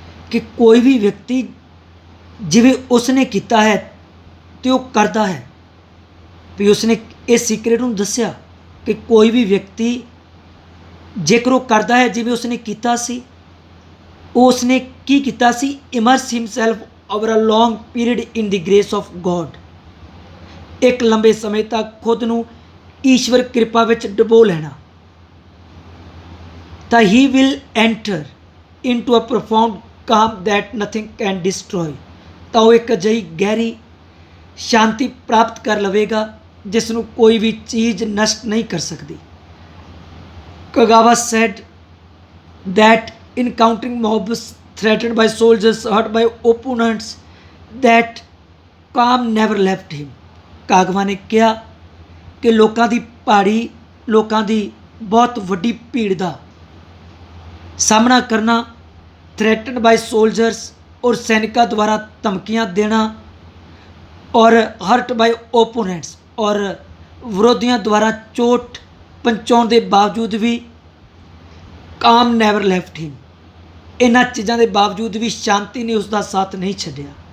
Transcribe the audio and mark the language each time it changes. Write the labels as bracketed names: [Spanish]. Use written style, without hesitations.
[Punjabi] ਕਿ ਕੋਈ ਵੀ ਵਿਅਕਤੀ ਜਿਵੇਂ ਉਸਨੇ ਕੀਤਾ ਹੈ ਤੇ ਉਹ ਕਰਦਾ ਹੈ, ਵੀ ਉਸਨੇ ਇਸ ਸੀਕ੍ਰੇਟ ਨੂੰ ਦੱਸਿਆ ਕਿ ਕੋਈ ਵੀ ਵਿਅਕਤੀ ਜੇਕਰ ਉਹ ਕਰਦਾ ਹੈ ਜਿਵੇਂ ਉਸਨੇ ਕੀਤਾ ਸੀ, ਉਸਨੇ ਕੀ ਕੀਤਾ ਸੀ, [English] immerse himself over a long period in the grace of God, [Punjabi] ਇੱਕ ਲੰਬੇ ਸਮੇਂ ਤੱਕ ਖੁਦ ਨੂੰ ਈਸ਼ਵਰ ਕਿਰਪਾ ਵਿੱਚ ਡੁਬੋ ਲੈਣਾ। ਤਾਂ ਹੀ [English] will enter into a profound calm that nothing can destroy, [Punjabi] ਤਾਂ ਉਹ ਇੱਕ ਅਜਿਹੀ ਗਹਿਰੀ ਸ਼ਾਂਤੀ ਪ੍ਰਾਪਤ ਕਰ ਲਵੇਗਾ ਜਿਸ ਨੂੰ ਕੋਈ ਵੀ ਚੀਜ਼ ਨਸ਼ਟ ਨਹੀਂ ਕਰ ਸਕਦੀ। [English] Kagawa said that encountering mobs threatened by soldiers, hurt by opponents, that calm never left him। [Punjabi] ਕਾਗਵਾ ਨੇ ਕਿਹਾ ਕਿ ਲੋਕਾਂ ਦੀ ਭਾਰੀ, ਲੋਕਾਂ ਦੀ ਬਹੁਤ ਵੱਡੀ ਭੀੜ ਦਾ ਸਾਹਮਣਾ ਕਰਨਾ, [English] threatened by soldiers, [Punjabi] ਔਰ ਸੈਨਿਕਾਂ ਦੁਆਰਾ ਧਮਕੀਆਂ ਦੇਣਾ, ਔਰ [English] hurt by opponents, [Punjabi] ਔਰ ਵਿਰੋਧੀਆਂ ਦੁਆਰਾ ਚੋਟ ਪਹੁੰਚਾਉਣ ਦੇ ਬਾਵਜੂਦ ਵੀ [English] calm never left him, [Punjabi] ਇਹਨਾਂ ਚੀਜ਼ਾਂ ਦੇ ਬਾਵਜੂਦ ਵੀ ਸ਼ਾਂਤੀ ਨੇ ਉਸ ਦਾ ਸਾਥ ਨਹੀਂ ਛੱਡਿਆ।